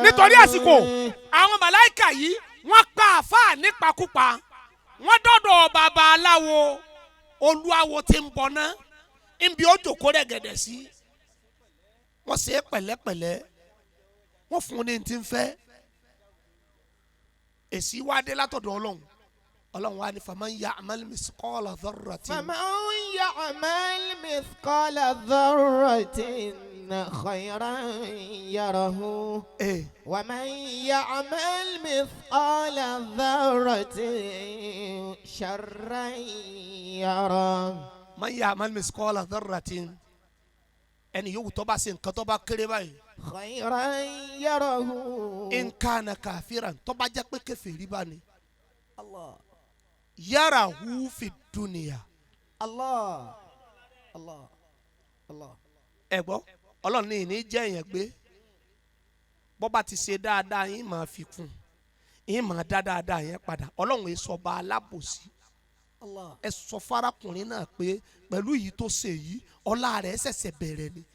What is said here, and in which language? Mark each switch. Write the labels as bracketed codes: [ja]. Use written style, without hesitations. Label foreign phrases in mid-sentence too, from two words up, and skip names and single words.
[yo] nítorí àsìkò àwọn màláìkà yìí wọ́n pa àfáà nípakúpa wọ́n dọ́dọ̀ bàbá aláwo olúwawo tí ń bọ̀ ná níbi ó jókòó rẹ̀ gẹ̀dẹ̀ sí wọ́n ṣe é pẹ̀lẹ́pẹ̀lẹ́ wọ́n fún un ní ti ń fẹ́ èsì wá dé látọ̀dọ̀ Ọlọ́run Ọlọ́run wa ni [ar] فمن يعمل مثقال ذرة. فمن يعمل مثقال ذرة خيرا يره. ومن يعمل مثقال ذرة شرا يره. من يعمل مثقال ذرة [yo] ẹni yòówù tó bá ṣe nǹkan tó bá kéré báyìí. [ar] خيرا يره. إن كان كافرا [yo] tó bá jẹ́ pé kèfèrí bá ní. Allah. [ar] يره في الدنيا. الله. الله. الله. [yo] ẹ gbọ́ Ọlọ́run ní ìní jẹ́ èèyàn gbé bọ́ bá ti ṣe dáadáa yín máa fi kún ìmọ̀ dáadáa yẹn padà ọlọ́run èso ọba alábòsí ẹ sọ fárakùnrin náà pé pẹ̀lú yìí tó ṣe yìí ọlá rẹ̀ ṣẹ̀ṣẹ̀ bẹ̀rẹ̀ ni.